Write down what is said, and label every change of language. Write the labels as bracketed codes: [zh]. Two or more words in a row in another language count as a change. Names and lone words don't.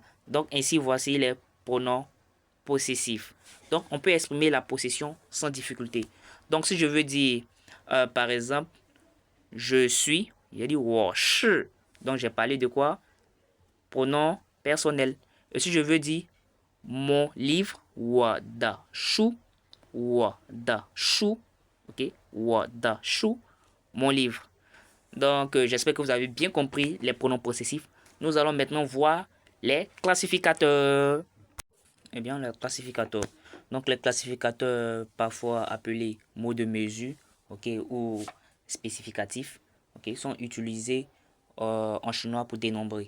[fr] Donc, ainsi, voici les pronoms possessifs. Donc, on peut exprimer la possession sans difficulté. Donc, si je veux dire, par exemple, je suis, j'ai dit, [zh] 我是. [fr] Donc, j'ai parlé de quoi? Pronom personnel. Et si je veux dire, mon livre, [zh] 我的书, ok? 我的书, [fr] mon livre. Donc, j'espère que vous avez bien compris les pronoms possessifs. Nous allons maintenant voir les classificateurs. Eh bien, les classificateurs. Donc, les classificateurs, parfois appelés mots de mesure, ok, ou spécificatifs, ok, sont utilisés en chinois pour dénombrer.